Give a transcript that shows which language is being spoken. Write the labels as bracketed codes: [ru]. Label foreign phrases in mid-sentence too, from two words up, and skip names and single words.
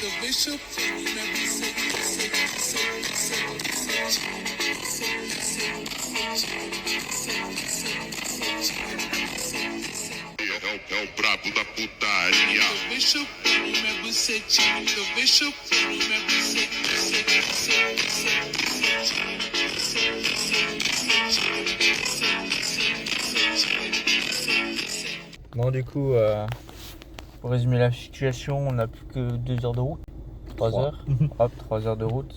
[pt] É o brabo da putaria. Deixa eu pôr minha bucetinha, deixa eu pôr minha [fr] Bon, du coup, pour résumer la situation, on n'a plus que 2 heures de route. 3 heures. Hop, 3 heures de route.